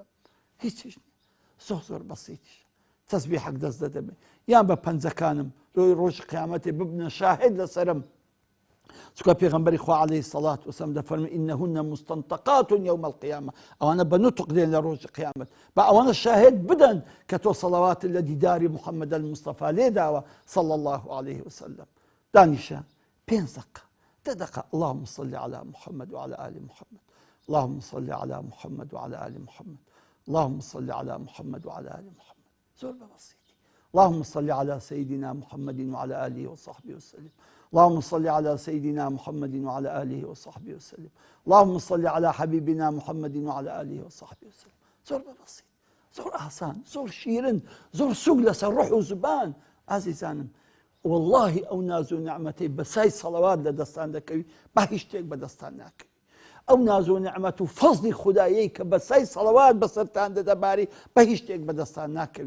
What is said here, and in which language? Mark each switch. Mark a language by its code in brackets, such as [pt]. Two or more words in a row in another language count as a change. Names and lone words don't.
[ckb] هیچیش زۆر زۆر بەسیتیش تەسبیحەک دەست دەدەبێ، یان بە پەنجەکانم ڕۆژی قیامەتێ ببنە شاهد لەسەرم. چکە پێغەمبەری خوا [ar] عەلەیهی سەڵات وسەلام [ckb] دەفەرمێ [ar] ئینەهن مستەنطەقات یوم القیامە، [ckb] ئەوانە بە نوتق دێن لە ڕۆژی قیامەت، بە ئەوانە شاهد بدەن کە تۆ سەڵەواتت لە دیداری محەممەد المستەفا لێداوە [ar] صلی الله عليه وسلم. دانیشە 5 دقة 10 دقة اللهم صل على محمد وعلى آل محمد، اللهم صل على محمد وعلى آل محمد، اللهم صل على محمد وعلى آل محمد. [ckb] زۆر بەبەسیتی. [ar] اللهم صل على سيدنا محمد وعلى آله وصحبه وسلم، اللهم صل على سيدنا محمد وعلى آله وصحبه وسلم، اللهم صل على حبيبنا محمد وعلى آله وصحبه وسلم. [ckb] زۆر بەبەسیت، زۆر ئاسان، زۆر شیرن، زۆر سوگ لەسەر ڕوح و زبان. ئازیزانم، واللهی ئەو ناز و نعمەتەی بەسای سەڵەوات لە دەستان دەکەوی، با هیچ شتێک بەدەستان ناکەوی. ئەو ناز و نعمەت و فەزلی خودایەی کە بەسای سەڵەوات بەسەرتان دەدەباری، بە هیچ شتێک بەدەستان ناکەوی.